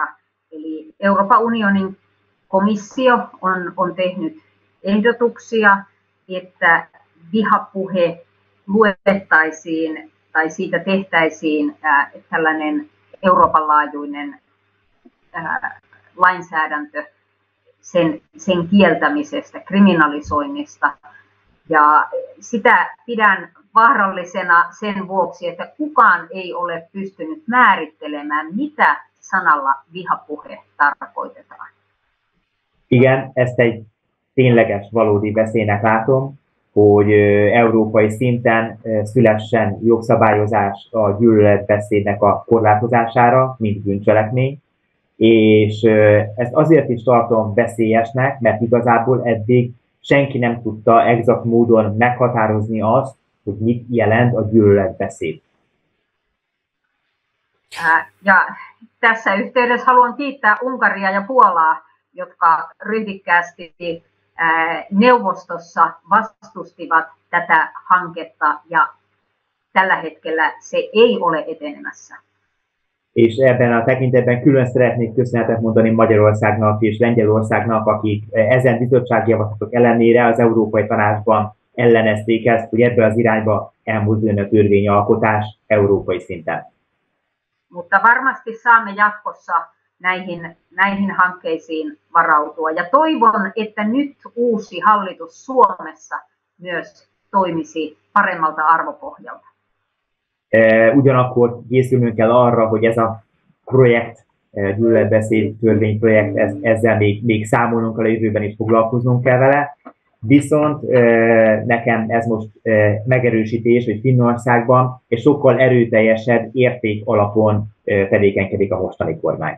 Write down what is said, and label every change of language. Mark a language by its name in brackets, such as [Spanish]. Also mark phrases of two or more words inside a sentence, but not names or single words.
[Finnish] Eli Euroopan unionin komissio on tehnyt ehdotuksia, että vihapuhe luettaisiin tai siitä tehtäisiin tällainen Euroopan laajuinen lainsäädäntö. sen kieltämisestä, kriminalisoinnista. Ja sitä pidän vaarallisena sen vuoksi, että kukaan ei ole pystynyt määrittelemään, mitä sanalla vihapuhe tarkoitetaan. [Hungarian] Igen, ezt egy tényleges, valódi veszélynek látom, hogy európai szinten szülessen jogszabályozás a gyűlöletbeszédnek a korlátozására, mint bűncselekmény, és ezt azért is tartom veszélyesnek, mert igazából eddig senki nem tudta exakt módon meghatározni azt, hogy mit jelent a gyűlöletbeszéd. [Finnish] Ja tässä yhteydessä haluan kiittää Unkaria ja Puolaa, jotka ryhdikkäästi neuvostossa vastustivat tätä hanketta ja tällä hetkellä se ei ole etenemässä. [Hungarian] És ebben a tekintetben külön szeretnék köszönetet mondani Magyarországnak és Lengyelországnak, akik ezen bizottságjavaslatok ellenére az Európai Tanácsban ellenezték ezt, hogy ebbe az irányba elmozduljon a törvényalkotás európai szinten. [Finnish] Mutta varmasti saamme jatkossa näihin hankkeisiin varautua. Ja toivon, että nyt uusi hallitus Suomessa myös toimisi paremmalta arvopohjalta. [Hungarian] Ugyanakkor készülnünk kell arra, hogy ez a projekt, gyűlöletbeszéd törvényprojekt, ezzel még számolnunk kell a jövőben is foglalkoznunk kell vele. Viszont nekem ez most megerősítés, hogy Finnországban egy sokkal erőteljesebb érték alapon tevékenykedik a mostani kormány.